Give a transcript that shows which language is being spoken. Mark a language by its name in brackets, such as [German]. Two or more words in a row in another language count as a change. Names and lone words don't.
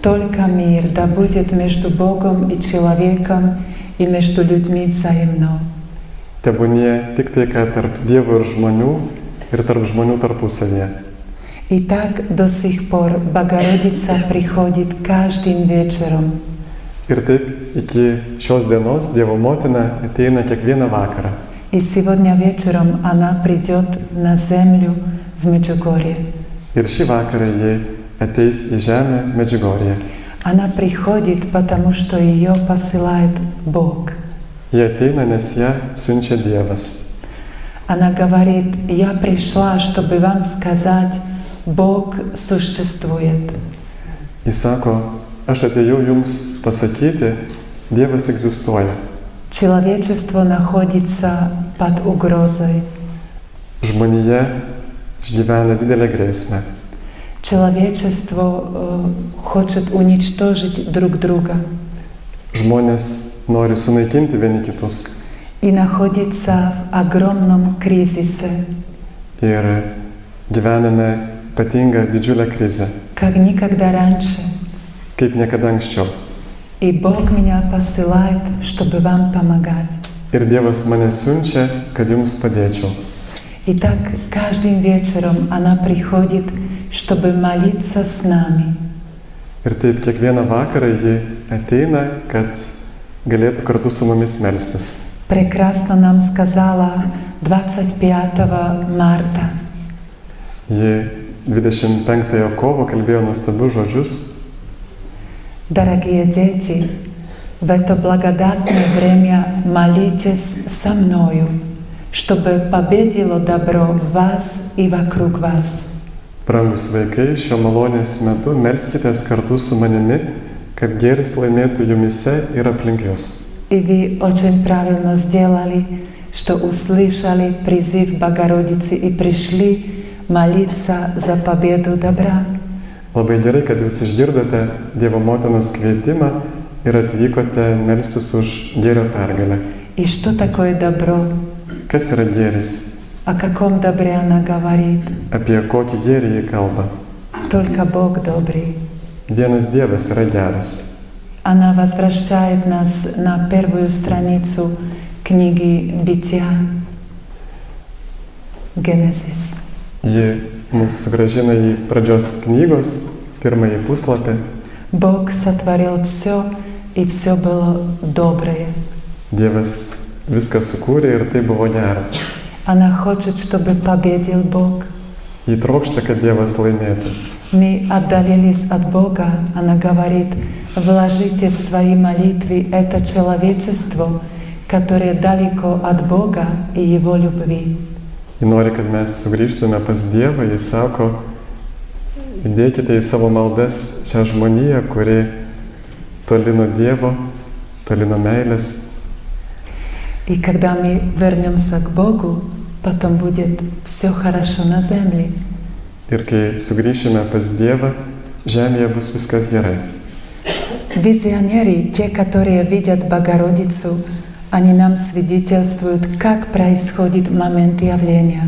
[Russian] Только мир да будет между Богом и человеком и между людьми взаимно. [Lithuanian] Tebūnie tik taika tarp Dievo ir žmonių ir tarp žmonių tarpusavyje. [Russian] И так до сих пор Богородица приходит каждым вечером. [Lithuanian] Ir taip iki šios dienos Dievo motina ateina kiekvieną vakarą. [Russian] И сегодня вечером она придет на землю в Меджугорье. [Lithuanian] Ir šį vakarą ji ateis į žemę Medžiugorje. [Russian] Она приходит, потому что ее посылает Бог. [Lithuanian] Jie ateina, nes ją siunčia Dievas. [Russian] Она говорит: я пришла, чтобы вам сказать, Бог существует. [Lithuanian] Jis sako, aš atėjau jums pasakyti, Dievas egzistuoja. [Russian] Человечество находится под угрозой. [Lithuanian] Žmonija išgyvena didelę grėsmę. [Russian] Человечество хочет уничтожить друг друга [Lithuanian] Žmonės nori sunaikinti vieni kitus [Russian] и находится в огромном кризисе, [Lithuanian] ir gyvename ypatingą didžiulę krizę, [Russian] как никогда раньше. [Lithuanian] kaip niekada anksčiau. [Russian] И Бог меня посылает, чтобы вам помогать. [Lithuanian] Ir Dievas mane siunčia, kad jums padėčiau. [Russian] Итак, каждым вечером она приходит, чтобы молиться с нами. [Lithuanian] Ir taip kiekvieną vakarą ji ateina, kad galėtų kartu su mumis melstis. [Russian] Прекрасно нам сказала 25 марта. [Lithuanian] Ji 25 kovo kalbėjo nuostabius žodžius. [Russian] Дорогие дети, в это благодатное время молитесь со мною, чтобы победило добро в вас и вокруг вас. [Lithuanian] Brangus vaikai, šio malonės metu melskitės kartu su manimi, kad gėris laimėtų jumise ir aplink jūs. [Russian] И вы очень правильно сделали, что услышали призыв Богородицы и пришли молиться за победу добра. [Lithuanian] Labai gerai, kad jūs išgirdote Dievo motinos kvietimą ir atvykote melstis už gėrio pergalę. [Russian] И что такое добро? [Lithuanian] Kas yra gėris? [Russian] О каком добре она говорит? [Lithuanian] Apie kokį gėrį jį kalba? [Russian] Только Бог добрый. [Lithuanian] Vienas Dievas yra geras. [Russian] Она возвращает нас на первую страницу книги Бытия, Генезис. [Lithuanian] Ji mus sugrąžina į pradžios knygos, pirmąjį puslapį. [Russian] Бог сотворил все, и все было доброе. [Lithuanian] Dievas viską sukūrė ir tai buvo gera. [Russian] Она хочет, чтобы победил Бог. [Lithuanian] Ji trokšta, kad Dievas laimėtų. [Russian] Мы отдалились от Бога, она говорит: вложите в свои молитвы это человечество, которое далеко от Бога и Его любви. [Lithuanian] Ji nori, kad mes sugrįžtume pas Dievą. Jis sako, įdėkite į savo maldas šią žmoniją, kuri toli nuo Dievo, toli nuo meilės. [Russian] И когда мы вернемся к Богу, потом будет все хорошо на земле. [Lithuanian] Ir kai sugrįšime pas Dievą, žemėje bus viskas gerai. [Russian] Визионеры, те, которые видят Богородицу, они нам свидетельствуют, как происходит момент явления.